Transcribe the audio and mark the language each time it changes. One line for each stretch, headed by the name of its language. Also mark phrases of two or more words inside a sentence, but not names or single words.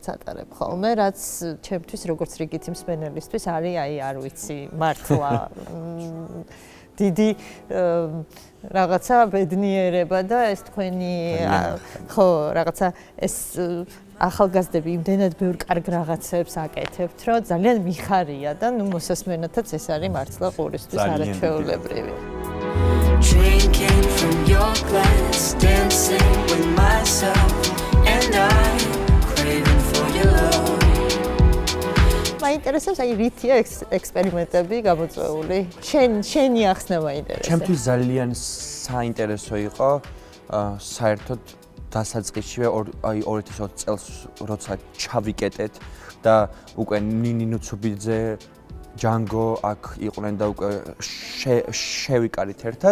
Georgian: ატარებ ხოლმე, რაც ჩემთვის როგორც რიგითი მსმენელისთვის არის, არ ვიცი, მართლა დიდი რაღაცა ბედნიერება და ეს თქვენი ხო რაღაცა ეს ახალგაზრდები იმდენად ბევრ კარგ რაღაცებს აკეთებთ, რომ ძალიან მიხარია და მოსასმენათაც ეს არის მართლა ყურისთვის არაჩვეულებრივი.
English: Drinking from your glass, dancing with myself, and I craving for your love.
Georgian: მაინტერესებს აი რითია ექსპერიმენტები გამოწვეული. შენი ახსნა მაინტერესებს. ჩემთვის ძალიან საინტერესო იყო საერთოდ დასაწყისშივე აი 2020 წელს როცა ჩავიკეტეთ და უკვე ნინი ნუცუბიძე ჯანგო აქ იყვნენ და უკვე შევიკარით ერთად.